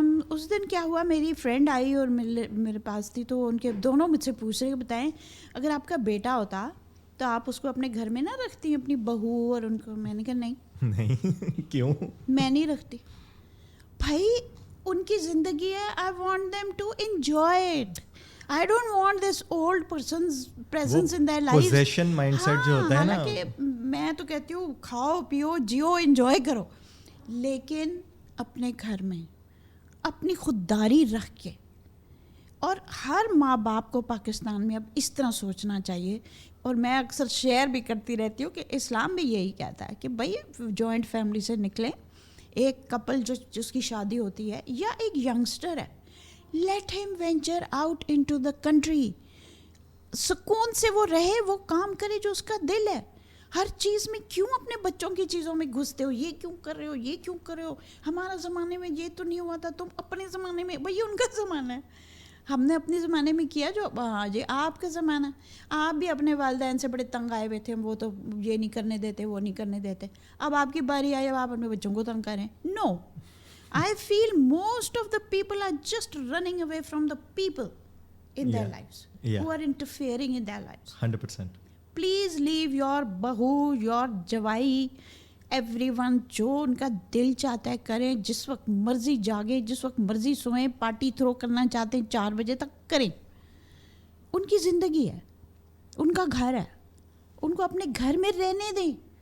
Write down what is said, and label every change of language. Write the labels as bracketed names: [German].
[Urdu] اس دن کیا ہوا, میری فرینڈ آئی اور میرے پاس تھی, تو ان کے دونوں مجھ سے پوچھ رہے کہ بتائیں اگر آپ کا بیٹا ہوتا تو آپ اس کو اپنے گھر میں نہ رکھتی, اپنی بہو اور ان کو. میں نے کہا نہیں. کیوں؟ میں نہیں رکھتی بھائی, ان کی زندگی ہے, [English] I want them to enjoy it. I don't want this old person's presence in their lives. [Urdu] Possession mindset جو ہوتا ہے نا, کہ میں تو کہتی ہوں کھاؤ پیو جیو انجوائے کرو, لیکن اپنے گھر میں اپنی خودداری رکھ کے. اور ہر ماں باپ کو پاکستان میں اب اس طرح سوچنا چاہیے, اور میں اکثر شیئر بھی کرتی رہتی ہوں کہ اسلام بھی یہی کہتا ہے کہ بھائی جوائنٹ فیملی سے نکلیں. ایک کپل جس کی شادی ہوتی ہے, یا ایک ینگسٹر ہے, [English] let him venture out into the country. [Urdu] سکون سے وہ رہے, وہ کام کرے جو اس کا دل ہے. ہر چیز میں کیوں اپنے بچوں کی چیزوں میں گھستے ہو, یہ کیوں کر رہے ہو, یہ کیوں کر رہے ہو, ہمارا زمانے میں یہ تو نہیں ہوا تھا, تم اپنے زمانے میں, بھئی ان کا زمانہ ہے, ہم نے اپنے زمانے میں کیا جو, ہاں جی آپ کا زمانہ, آپ بھی اپنے والدین سے بڑے تنگ آئے ہوئے تھے, وہ تو یہ نہیں کرنے دیتے, وہ نہیں کرنے دیتے, اب آپ کی باری آئی, اب آپ اپنے بچوں کو تنگ کریں. [English] No, I feel most of the people are just running away from the people in their lives, who are interfering in their lives. 100%. Please leave your bahu, your jawai, everyone, [Urdu] جو ان کا دل چاہتا ہے کریں, جس وقت مرضی جاگیں, جس وقت مرضی سوئیں, پارٹی تھرو کرنا چاہتے ہیں 4 بجے تک کریں. ان کی زندگی ہے, ان کا گھر ہے, ان کو اپنے گھر میں رہنے دیں.